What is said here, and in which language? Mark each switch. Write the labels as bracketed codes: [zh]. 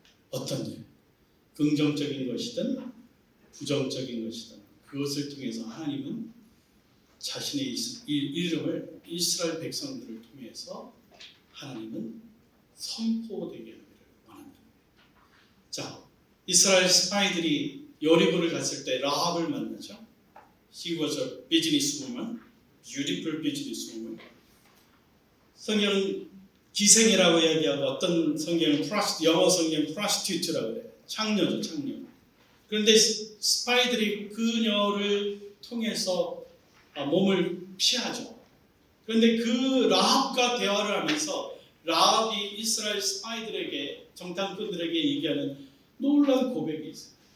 [ko] 어떤 일, 긍정적인 것이든 부정적인 것이든 그것을 통해서 하나님은 자신의 이름을 이스라엘 백성들을 통해서 하나님은 선포되게 하기를 원한다. 자, 이스라엘 스파이들이 여리고를 갔을 때 라합을 만나죠. [en] She was a business woman, beautiful business woman. [ko] 성경은 기생이라고 이야기하고 어떤 성경은 영어 성경은 prostitute라고 그래요. 창녀죠, 창녀. 그런데 스파이들이 그녀를 통해서 몸을 피하죠. 그런데 그 라합과 대화를 하면서 라합이 이스라엘 스파이들에게, 정탐꾼들에게 얘기하는 놀라운 고백이 있어요.